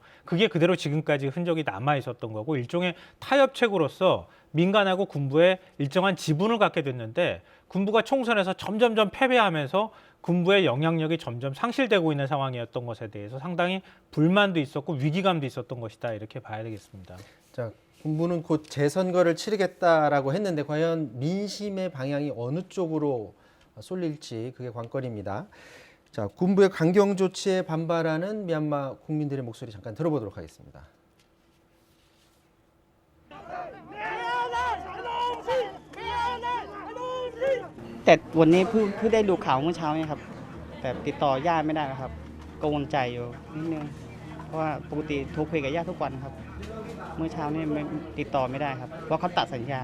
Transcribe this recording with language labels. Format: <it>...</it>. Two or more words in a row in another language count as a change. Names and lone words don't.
<ko>그게 그대로 지금까지 흔적이 남아 있었던 거고 일종의 타협책으로서 민간하고 군부에 일정한 지분을 갖게 됐는데 군부가 총선에서 점점점 패배하면서 군부의 영향력이 점점 상실되고 있는 상황이었던 것에 대해서 상당히 불만도 있었고 위기감도 있었던 것이다 이렇게 봐야 되겠습니다. 자, 군부는 곧 재선거를 치르겠다라고 했는데 과연 민심의 방향이 어느 쪽으로 쏠릴지 그게 관건입니다. 자, 군부의 강경 조치에 반발하는 미얀마 국민들의 목소리 잠깐 들어보도록 하겠습니다.</ko> <th>แต่วันนี้เพิ่งได้ดูข่าวเมื่อเช้าเนี่ยครับแต่ติดต่อญาติไม่ได้นะครับกังวลใจอยู่นิดนึงเพราะว่าปกติโทรคุยกับญาติทุกวันครับเมื่อเช้านี่ไม่ติดต่อไม่ได้ครับเพราะเขาตัดสัญญา</th>